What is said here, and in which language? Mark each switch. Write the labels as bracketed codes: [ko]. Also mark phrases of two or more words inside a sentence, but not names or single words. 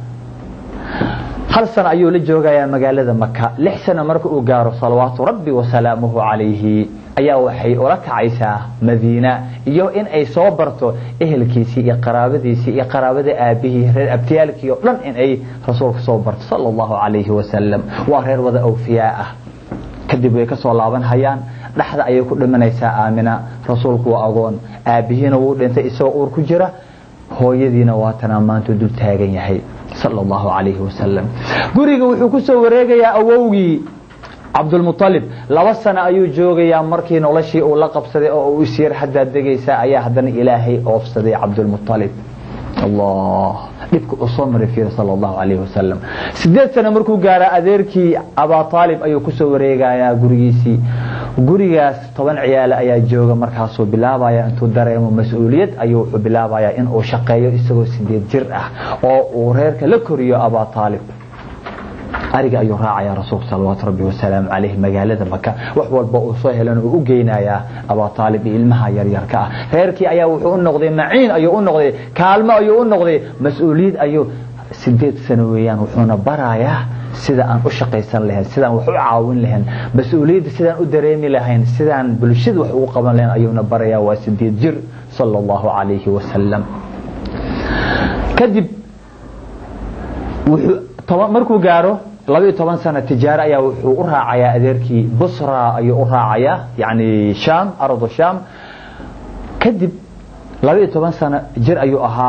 [so] 1 sano ayuu la joogayaa magaalada Makka. 6 sano marka uu gaaro [ar] صلوات ربي وسلامه عليه [so] ayaa waxay ula kacaysaa Madiina iyo in ay soo barto ehelkiisii iyo qaraabadiisii iyo qaraabada aabihii reer abtiyaalkii oo dhan in ay rasuulka soo barto [ar] صلى الله عليه وسلم. [so] waa reer wada awfiyaa ah. kadib way ka soo laaban hayaan. dhaxda ayay ku dhimanaysaa Aamina. rasuulku waa agoon, aabihiina wuu dhintay isagoo uur ku jira, hooyadiina waa tan maanta dul taagan yahay [ar] صلى الله عليه وسلم. [so] guriga wuxuu ku soo wareegayaa awowgii Abdul Muttalib. 2 sano ayuu joogayaa markii noloshii uu la qabsaday oo uu isir hadda degaysa ayaa haddana Ilaahay oofsaday Abdul Muttalib. الله dhibku u soo maray fiir [ar] صلى الله عليه وسلم. [so] 8 sano markuu gaaro adeerkii Aba Talib ayuu ku soo wareegayaa gurigiisii. gurigaas 10 ciyaal ayaa jooga. markaasuu bilaabaya intuu dareemo mas'uuliyad ayuu bilaabaya in uu shaqeeyo isagoo 8 jir ah oo uu reerka la koriyo Aba Talib. ariga ayuu raacaya rasuulka [ar] صلى الله ربي وسلام عليه [so] magaalada Makka. wax walba uu soo helan uu u geynayaa Aba Talib ilmaha yar yarka ah. reerkii ayaa wuxuu u noqday maciin, ayuu u noqday kaalmo, ayuu u noqday mas'uuliyad. ayuu 8 sano weeyaan wuxuuna barayaa sida aan u shaqaysan lahayn, sidaan wax u caawin lahayn, mas'uuliyadda sidaan u dareemi lahayn, sidaan bulshada wax ugu qaban lahayn ayuuna barayaa. waa 8 jir [ar] صلى الله عليه وسلم. [so] kadib wuxuu markuu gaaro 12 sano tijaaro ayaa wuxuu u raacayaa adeerkii Busra ayuu u raacayaa, yani Sham, [ar] أرض الشام. [so] kadib 12 sano jir ayuu ahaa.